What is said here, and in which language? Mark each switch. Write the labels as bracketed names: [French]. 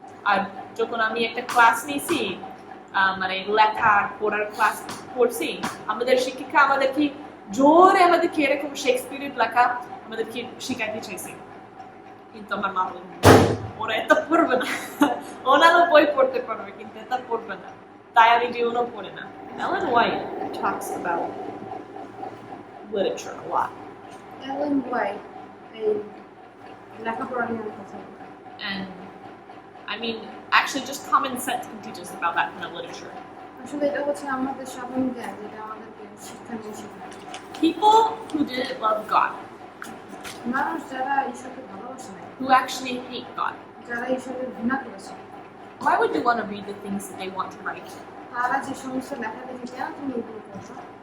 [Bangla] আর যখন আমি একটা ক্লাস নিয়েছি, মানে লেখার পড়ার ক্লাস পড়ছি, আমাদের শিক্ষিকা আমাদেরকে জোরে আমাদেরকে এরকম শেক্সপিয়ারের লেখা আমাদেরকে শিখাইতে চাইছে, কিন্তু আমার মা বলেন ওরা এত পড়বে না, ওনারও বই পড়তে পারবে কিন্তু এটা পড়বে না, তাই আমি জীবনও পড়ে না। [English] Ellen White talks about literature a lot, [Bangla] Ellen White এই লেখাপড়া নিয়ে অনেক কথা বলে। [English] and I mean actually just common sense can teach us about that kind of literature. [Bangla] আসলে এটা হচ্ছে আমাদের সাধারণ জ্ঞান, যেটা আমাদেরকে শিক্ষা নিয়ে শেখায়। [English] People who didn't love God, [Bangla] মানুষ যারা ঈশ্বরকে ভালোবাসে না, [English] who actually hate God, [Bangla] যারা ঈশ্বরের ঘৃণা করেছে [English] Why would you want to read the things that they want to write? [Bangla] তারা যে সমস্ত লেখা দেখে কেন তুমি এগুলো পড়ছো?